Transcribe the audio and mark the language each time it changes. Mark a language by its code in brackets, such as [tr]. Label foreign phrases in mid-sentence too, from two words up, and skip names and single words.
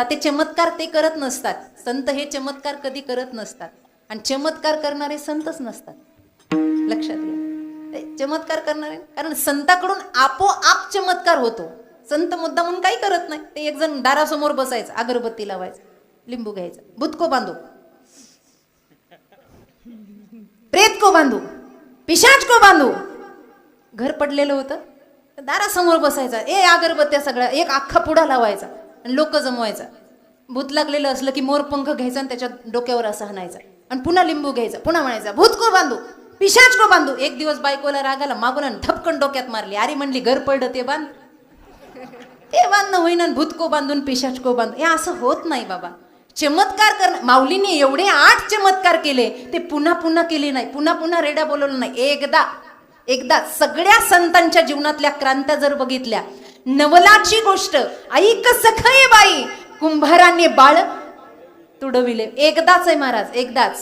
[mr] ते चमत्कार ते करत नसतात, संत हे चमत्कार कधी करत नसतात आणि चमत्कार करणारे संतच नसतात. लक्षात घ्या, ते चमत्कार करणारे, कारण संताकडून आपोआप चमत्कार होतो. संत मुद्दा म्हणून काही करत नाही. ते एक जण दारासमोर बसायचं, अगरबत्ती लावायचं, लिंबू घ्यायचं, [hi] भूत को बांधू, प्रेत को बांधू, पिशाच को बांधू. [mr] घर पडलेलं होतं, दारासमोर बसायचा, अगरबत्त्या सगळ्या एक अख्खा पुडा लावायचा आणि लोक जमवायचा. भूत लागलेलं असलं की मोरपंख घ्यायचा आणि त्याच्या डोक्यावर असा हाणायचा आणि पुन्हा लिंबू घ्यायचा, पुन्हा म्हणायचा [hi] भूत को बांधू, पिशाच को बांधू. [mr] एक दिवस बायकोला रागाला मागून आणि धपकन डोक्यात मारली. अरे म्हणली घर पडलं ते बांध, ते बांधणं होईना, [hi] भूत को बांधून पिशाच को बांधू. [mr] हे असं होत नाही बाबा. चमत्कार करणं, माऊलीने एवढे 8 चमत्कार केले, ते पुन्हा पुन्हा केले नाही, पुन्हा पुन्हा रेडा बोलवलं नाही. एकदा सगळ्या संतांच्या जीवनातल्या क्रांत्या जर बघितल्या, नवलाची गोष्ट, ऐक सखय बाई कुंभाराने बाळ तुडविले, एकदाच आहे महाराज, एकदाच.